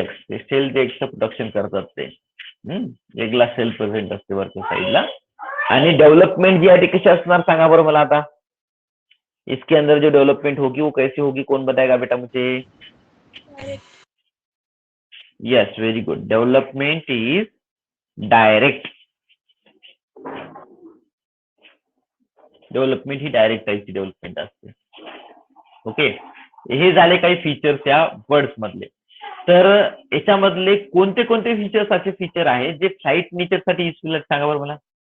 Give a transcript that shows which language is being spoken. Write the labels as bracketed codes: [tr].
[mr] ते shelled एग्सचं production करतात ते. एगला सेल प्रेझेंट असते वरच्या साईडला. आणि डेव्हलपमेंट जी आहे ती कशी असणार सांगा बरं मला आता. [hi] इसके अंदर जो डेवलपमेंट होगी वो कैसे होगी, कौन बताएगा बेटा मुझे. [en] Yes, very good. Development is direct. [mr] Development he direct टाईपची डेव्हलपमेंट असते. ओके, हे झाले काही फीचर्स या बर्ड्स मधले. तर याच्यामधले कोणते कोणते फीचर्स असे फीचर आहेत जे फ्लाइट नेचरसाठी युजफुल आहेत सांगा बरं मला.